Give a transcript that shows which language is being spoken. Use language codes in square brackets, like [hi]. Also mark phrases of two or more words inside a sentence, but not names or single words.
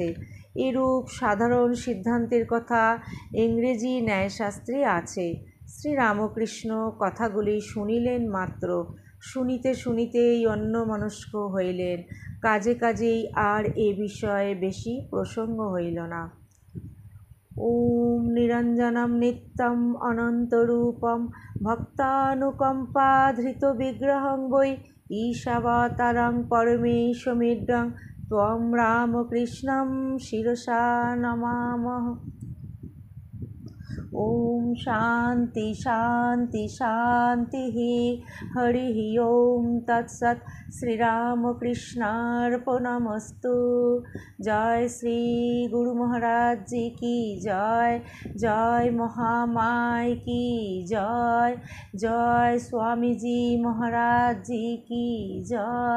[bn] এরূপ সাধারণ সিদ্ধান্তের কথা ইংরেজি ন্যায়শাস্ত্রে আছে। শ্রীরামকৃষ্ণ কথাগুলি শুনিলেন মাত্র, শুনিতে শুনিতেই অন্যমনস্ক হইলেন, কাজেই আর এ বিষয়ে বেশি প্রসঙ্গ হইল না। [sa] ॐ निरञ्जनं नित्यम् अनन्तरूपं भक्तानुकम्पाधृतविग्रहं वै ईशावतारं परमेशमीड्यं त्वं रामकृष्णं शिरसा नमामः। ॐ शान्तिः शान्तिः शान्तिः। हरि ॐ तत्सत्। श्रीरामकृष्णार्पणमस्तु। [hi] जय श्री गुरु महाराज जी की जय। जय महामाया की जय। जय स्वामीजी महाराज जी की जय।